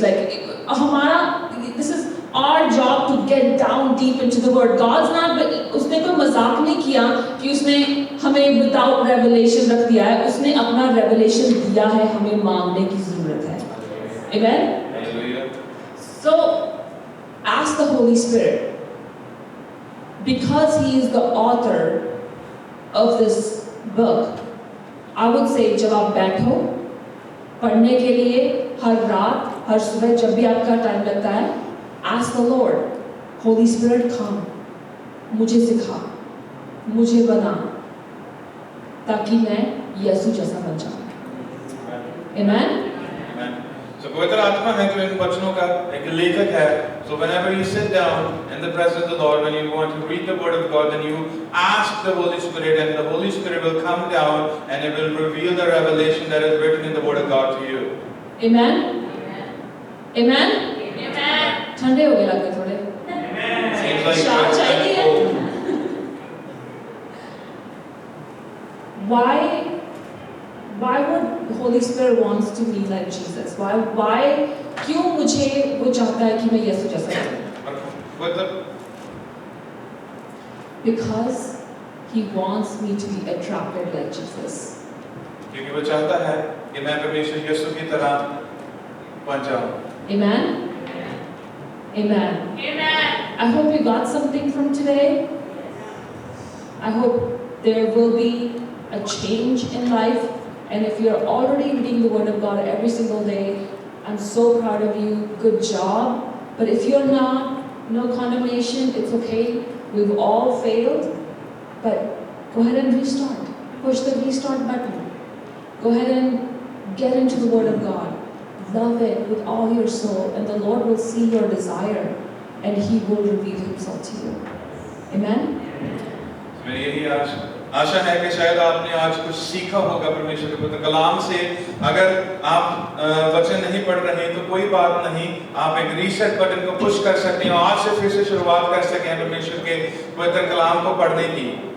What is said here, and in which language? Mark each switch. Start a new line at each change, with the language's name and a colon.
English: Like, this is our job to get down deep into the word. God's not,
Hindi: उसने कोई मजाक नहीं किया कि उसने हमें
English: without revelation
Hindi: रख दिया है. उसने अपना revelation दिया है, हमें मांगने की जरूरत है.
English: Amen? So, ask the Holy Spirit. Because He is the author of this book, I would say,
Hindi: जब आप बैठो पढ़ने के लिए हर रात, हर सुबह, जब भी आपका टाइम लगता है,
English: ask the Lord, Holy Spirit, come,
Hindi: मुझे सिखा, मुझे बना, ताकि मैं यीशु जैसा बन जाऊं.
English: Amen?
Hindi: So पवित्र आत्मा है जो इन वचनों का एक लेखक है.
English: So whenever you sit down in the presence of the Lord, when you want to read the word of God, then you ask the Holy Spirit, and the Holy Spirit will come down and it will reveal the revelation that is written in the word of God to you. Amen? Amen? Amen.
Hindi: ठंडे हो गए लगते थोड़े.
English: Seems like
Hindi: शाम चाहिए है.
English: Why would Holy Spirit wants to be like Jesus? Why?
Hindi: क्यों मुझे वो चाहता है कि मैं यीशु जैसा बनूं?
English: Because He wants me to be attracted like Jesus.
Hindi: क्योंकि वो चाहता है कि मैं परमेश्वर यीशु की तरह बन जाऊं.
English: Amen. Amen. Amen. I hope you got something from today. I hope there will be a change in life. And if you're already reading the Word of God every single day, I'm so proud of you. Good job. But if you're not, no condemnation, it's okay. We've all failed. But go ahead and restart. Push the restart button. Go ahead and get into the Word of God. Love it with all your soul, and the Lord will see your desire, and He will reveal Himself to you. Amen?
Hindi: मेरी यही आशा है कि शायद आपने आज कुछ सीखा होगा परमेश्वर के पवित्र कलाम से. अगर आप वचन नहीं पढ़ रहे हैं तो कोई बात नहीं, आप एक रीसेट बटन को पुश कर सकते हैं और आज से फिर से शुरुआत कर सकें परमेश्वर के पवित्र कलाम को पढ़ने की.